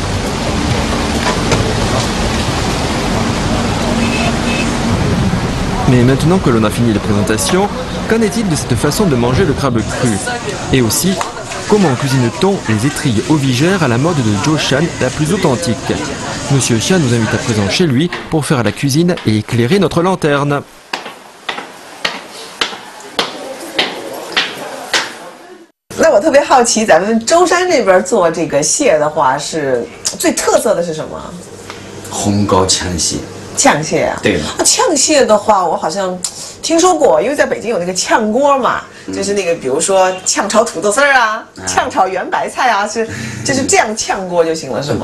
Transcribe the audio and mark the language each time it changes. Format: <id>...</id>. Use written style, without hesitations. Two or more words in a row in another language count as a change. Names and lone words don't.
<fr>Mais maintenant que l'on a fini les présentations, qu'en est-il de cette façon de manger le crabe cru? Et aussi, comment cuisine-t-on les étrilles ovigères à la mode de Zhoushan la plus authentique? Monsieur Xia nous invite à présent chez lui pour faire la cuisine et éclairer notre lanterne.</fr> <zh>那我特别好奇，咱们舟山这边做这个蟹的话，是最特色的是什么？红膏呛蟹。呛蟹啊？对了。呛蟹的话，我好像听说过，因为在北京有那个炝锅嘛，就是那个比如说炝炒土豆丝儿啊，炝炒圆白菜啊，就是这样炝锅就行了，是吗？</zh>